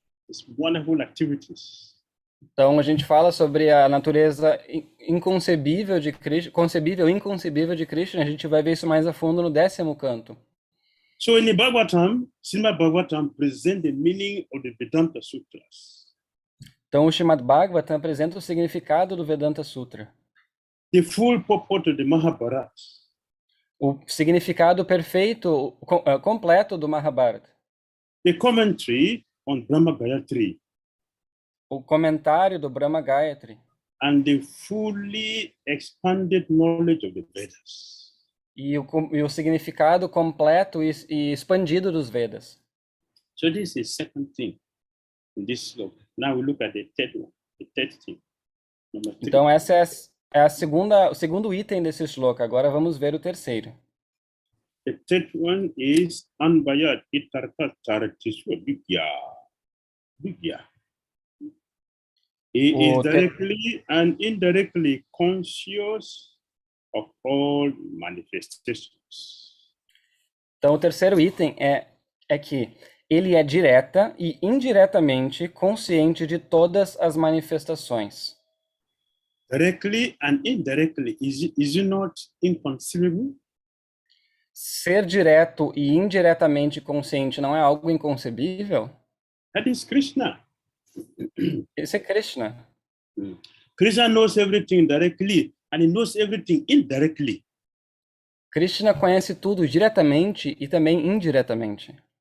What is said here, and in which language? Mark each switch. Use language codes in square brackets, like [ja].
[en] It's wonderful activities. [pt] Então, a gente fala sobre a natureza inconcebível de Krishna, concebível e inconcebível de Krishna, a gente vai ver isso mais a fundo no 10º canto. [en] So in the Bhagavatam, Srimad Bhagavatam presents the meaning of the Vedanta Sutras. [pt] Então, o Srimad Bhagavatam apresenta o significado do Vedanta Sutra. [en] The full purport of the Mahabharata. [pt] O significado perfeito, completo do Mahabharata. [en] The commentary on Brahma Gayatri. [pt] O comentário do Brahma Gayatri. [en] And the fully expanded knowledge of the Vedas. [pt] E o significado completo e expandido dos Vedas. [en] So this is the second thing in this sloka. Now we look at the third one, the third thing. Number 3. [pt] Então essa é o segundo item desse shloka. Agora vamos ver o terceiro. [en] The third one is Anvayat Itarka Charatiswa Vigya. He is directly and indirectly conscious of all manifestations. [pt] Então o terceiro item é que ele é direta e indiretamente consciente de todas as manifestações. [en] Directly and indirectly, is it not inconceivable? [pt] ser direto e indiretamente consciente não é algo inconcebível? [en] That is Krishna. [pt] Esse é Krishna. [en] Krishna knows everything directly and he knows everything indirectly. [pt] Krishna conhece tudo diretamente e também indiretamente.